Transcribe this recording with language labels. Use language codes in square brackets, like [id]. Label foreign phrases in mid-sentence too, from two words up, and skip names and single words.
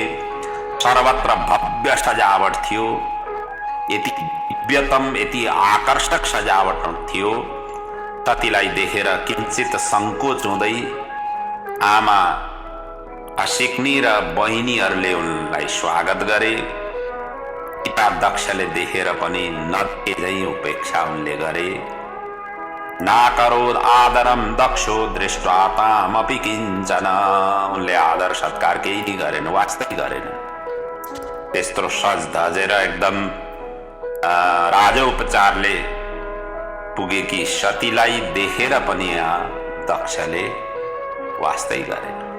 [ne] सर्वत्र भव्य सजावट थियो। यति दिव्यतम, यति आकर्षक सजावट थियो सतीलाई देखेर किंचित संकोच हुँदै आमा असिक्नी र बहिनीहरूले उनलाई स्वागत गरे। पिता दक्षले देखेर पनि नदेख्दै उपेक्षा उनले गरे। [sa] नाकरोद आदरम दक्षो दृष्ट्वा तामपि किञ्चन, [ne] उनले आदर सत्कार केही नि गरेन, वास्तै गरेन। त्यस्तो सज धजेर एकदम राजोपचारले पुगेकी सतीलाई देखेर पनि दक्षले वास्तै गरेन।